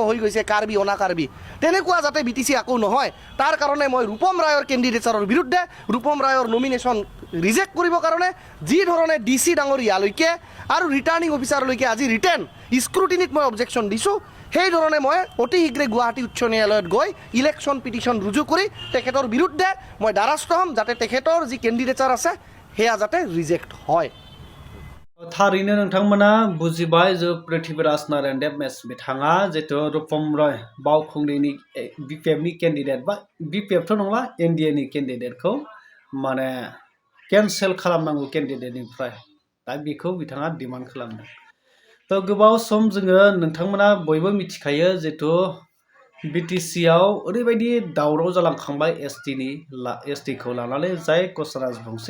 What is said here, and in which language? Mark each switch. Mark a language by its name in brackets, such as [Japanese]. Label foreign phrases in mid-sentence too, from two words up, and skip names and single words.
[Assamese] হৈ গৈছে কাৰ্বি অনা কাৰ্বি তেনেকুৱা যাতে BTC আকৌ নহয় তাৰ কাৰণে মই ৰূপম ৰায়ৰ কেণ্ডিডেটছৰ বিৰুদ্ধে ৰূপম ৰায়ৰ নমিনেশ্যন ৰিজেক্ট কৰিবৰ কাৰণে যি ধৰণে DC ডাঙৰীয়ালৈকে আৰু ৰিটাৰ্নিং অফিচাৰলৈকে আজি [English] written scrutiny [Assamese] মই অবজেকশ্যন দিছোঁ সেই ধৰণে মই অতি শীঘ্ৰে গুৱাহাটী উচ্চ ন্যায়ালয়ত গৈ [English] election petition [Assamese] ৰুজু কৰি তেখেতৰ বিৰুদ্ধে মই দ্বাৰস্থ হ'ম যাতে তেখেতৰ যি কেণ্ডিডেটছাৰ আছে সেয়া যাতে ৰিজেক্ট হয় [Bodo] थारैनो नोंथांमोना बुजिबाय जे पृथ्वीराज नारायण देव मेस बिथाङा जितु रूपम रॉय बाउखुंग्रिनि BPFनि केन्डिडेट बा BPFथ' नंला NDAनि केन्डिडेटखौ माने केन्सेल खालामनांगौ केन्डिडेटनिफ्राय दा बेखौ बिथाङा डिमान्ड खालामदों थ' गोबाव सम जोङो नोंथांमोना बयबो मिथिखायो जितु BTCआव ओरैबायदि दावराव जालांखांबाय STखौ लानानै जाय कसारा राजबंशी